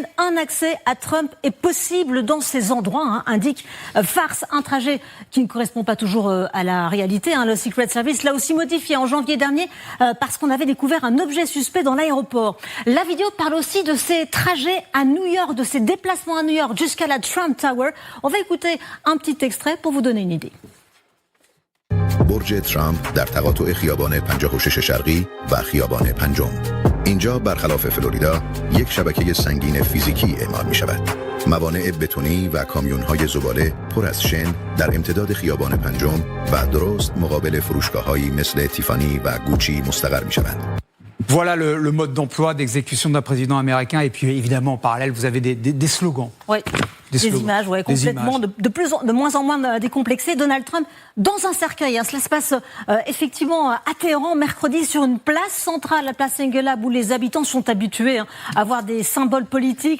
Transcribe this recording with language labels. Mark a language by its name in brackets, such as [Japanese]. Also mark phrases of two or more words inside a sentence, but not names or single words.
[French] Un accès à Trump est possible dans ces endroits, indique Fars, un trajet qui ne correspond pas toujours à la réalité. Le Secret Service l'a aussi modifié en janvier dernier parce qu'on avait découvert un objet suspect dans l'aéroport. La vidéo parle aussi de ses trajets à New York, de ses déplacements à New York jusqu'à la Trump Tower. On va écouter un petit extrait pour vous donner une idée. [Persian] برج ترامپ در تقاطع خیابان 56 شرقی و خیابان پنجم. اینجا برخلاف فلوریدا یک شبکه سنگین فیزیکی اعمال می شود. موانع بتونی و کامیون‌های زباله پر از شن در امتداد خیابان پنجم و درست مقابل فروشگاه‌هایی مثل تیفانی و گوچی مستقر می شوند. [French] Voilà le mode d'emploi d'exécution d'un président américain. Et puis évidemment, en parallèle, vous avez des slogans. Oui, des images, complètement, de moins en moins décomplexées. Donald Trump dans un cercueil. Cela se passe effectivement à Téhéran, mercredi, sur une place centrale, la place Engelab, où les habitants sont habitués à voir des symboles politiques.